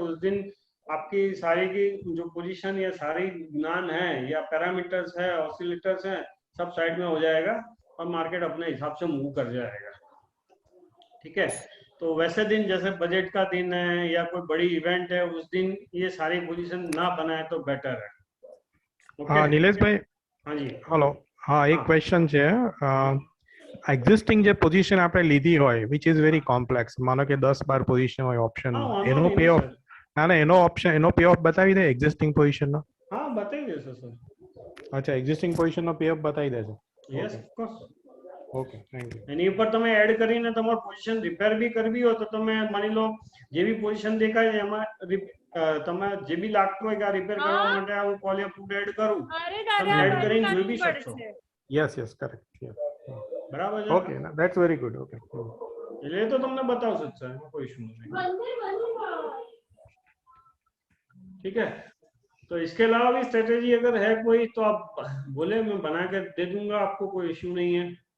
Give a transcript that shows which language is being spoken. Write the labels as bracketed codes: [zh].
[hi] उस दिन आपकी सारी की जो पोजीशन या सारी ज्ञान है या पैरामीटर्स है, ऑसिलेटर्स हैं, सब साइड में हो जाएगा और मार्केट अपने हिसाब से मूव कर जाएगा, ठीक है। तो वैसे दिन जैसे बजट का दिन है या कोई बड़ी इवेंट है उस दिन ये सारी पोजीशन ना बनाए तो बेटर है। हाँ नीलेश भाई। हाँ जी हेलो। हाँ एक क्वेश्चन [gu] છે એક્ઝિસ્ટિંગ જે પોઝિશન આપણે લીધી હોય [en] which is very complex, [gu] માનો કે 10-12 પોઝિશન હોય ઓપ્શનમાં, એનો પે ઓફ એનો ઓપ્શન એનો પે ઓફ બતાવી દે એક્ઝિસ્ટિંગ પોઝિશનનો? हाँ बताई देશે सर। [hi] अच्छा existing position [gu] no pay of બતાવી દેશે? [en] Yes of course. Okay thank you. [gu] એની ઉપર તમે એડ કરીને તમારું પોઝિશન રિપેર બી કરવી હોય તો તમે માની લો જે બી પોઝિશન દેખાય છે એમાં તમે જે બી લાગતું હોય કે આ રિપેર કરવા માટે હું કોલિયા પુટ એડ કરું તમે એડ કરીને જોઈ બી શકશો. [en] Yes yes correct. [gu] બરાબર છે. [en] Okay that's very good. Okay [gu] એટલે એ તો તમને બતાવશે જ સર, એમાં કોઈ ઇશ્યુ नहीं. [hi] ठीक है, तो इसके अलावा भी स्ट्रेटेजी अगर है कोई तो आप बोले, मैं बना के दे दूंगा आपको, कोई इश्यू नहीं है.